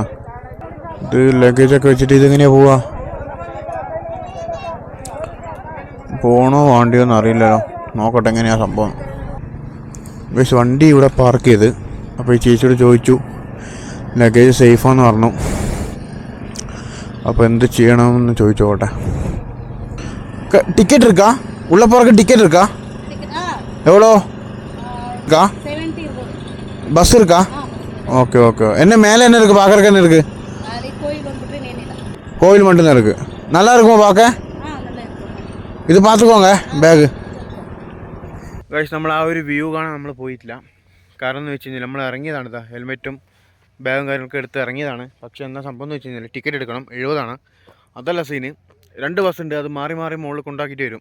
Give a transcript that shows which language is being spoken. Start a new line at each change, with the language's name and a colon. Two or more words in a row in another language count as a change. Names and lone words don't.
Malayalam: ഇത് ലഗേജൊക്കെ വെച്ചിട്ട് ഇതെങ്ങനെയാ പോണോ വേണ്ടിയോ എന്ന് അറിയില്ലല്ലോ. നോക്കട്ടെ എങ്ങനെയാ സംഭവം. പക്ഷേ വണ്ടി ഇവിടെ പാർക്ക് ചെയ്ത്, അപ്പോൾ ഈ ചേച്ചിയോട് ചോദിച്ചു ലഗേജ് സേഫാന്ന് പറഞ്ഞു. അപ്പോൾ എന്ത് ചെയ്യണമെന്ന് ചോദിച്ചോട്ടെ.
Tamil: ടിക്കറ്റ് இருக்கா? உள்ள போறதுக்கு டிக்கெட் இருக்கா? எவ்வளோ இருக்கா? பஸ் இருக்கா? ஓகே ஓகே. என்ன மேலே என்ன இருக்குது பார்க்குறக்கு? என்ன இருக்குது? கோவில் மட்டும்தான் இருக்குது. நல்லா இருக்குமா பார்க்க?
Malayalam: ഇത് பார்த்துக்கோங்க ബാഗ്. ഗൈസ്, നമ്മൾ ആ ഒരു വ്യൂ കാണാൻ നമ്മൾ പോയിട്ടില്ല. കാരണം എന്ന് വെച്ച് കഴിഞ്ഞാൽ നമ്മൾ ഇറങ്ങിയതാണ്, ഇതാ ഹെൽമെറ്റും ബാഗും കാര്യങ്ങളൊക്കെ എടുത്ത് ഇറങ്ങിയതാണ്. പക്ഷേ എന്താ സംഭവം എന്ന് വെച്ച് കഴിഞ്ഞാൽ ടിക്കറ്റ് എടുക്കണം, 70 അതല്ല സീന്. 2 ബസ്സുണ്ട്, അത് മാറി മുകളിൽ കൊണ്ടാക്കിയിട്ട് വരും.